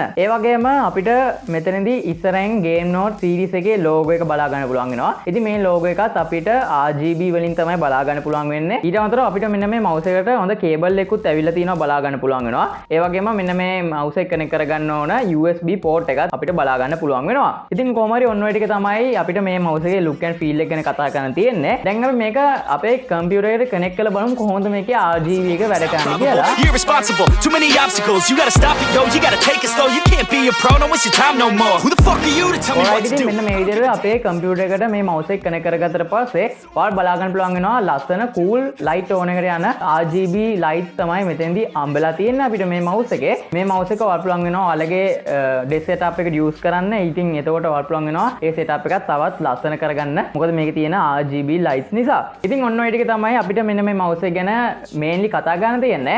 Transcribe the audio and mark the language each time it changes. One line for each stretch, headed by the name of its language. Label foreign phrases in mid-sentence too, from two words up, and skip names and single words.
Sinhala: ඒ වගේම අපිට මෙතනදී ඉස්සරහින් Game Note series එකේ logo එක බලා ගන්න පුළුවන් වෙනවා. ඉතින් මේ logo එකත් අපිට RGB වලින් තමයි බලා ගන්න පුළුවන් වෙන්නේ. ඊට අමතරව අපිට මෙන්න මේ mouse එකට හොඳ cable එකකුත් ඇවිල්ලා තියෙනවා බලා ගන්න පුළුවන් වෙනවා. ඒ වගේම මෙන්න මේ mouse එක connect කරගන්න ඕන
English: USB port
Sinhala: එකත් අපිට බලා ගන්න පුළුවන් වෙනවා. ඉතින් කොහොම හරි ඔන්න ඔය ටික තමයි අපිට මේ mouse එකේ
English: look and feel
Sinhala: එක ගැන කතා කරන්න තියෙන්නේ. දැන් අපි මේක අපේ computer එකට connect කරලා බලමු කොහොමද මේකේ RGB එක වැඩ කරන්නේ කියලා.
English: You're irresponsible, too many obstacles. You gotta stop it, yo. You gotta take it slow. You can't be a pro, don't waste your time no more. Who the fuck are you to tell me what to do?
Sinhala: මෙන්න මේ විදිහට අපේ computer එකට මේ mouse එක connect කරගත්තට පස්සේ ඔයාලා බලා ගන්න පුළුවන් වෙනවා ලස්සන
English: cool light tone
Sinhala: එකට යන
English: RGB lights
Sinhala: තමයි මෙතෙන්දී අම්බලා තියෙන්නේ අපිට මේ mouse එකේ. මේ mouse එක ඔයාලා පුළුවන් වෙනවා ඔයාලගේ
English: desk setup
Sinhala: එකට use කරන්න. ඉතින් එතකොට ඔයාලා පුළුවන් වෙනවා ඒ setup එකත් තවත් ලස්සන කරගන්න. මොකද මේකේ තියෙන
English: RGB lights
Sinhala: නිසා. ඉතින් ඔන්න ඔය ටික තමයි අපිට මෙන්න මේ mouse එක ගැන mainly කතා කරන්න තියෙන්නේ.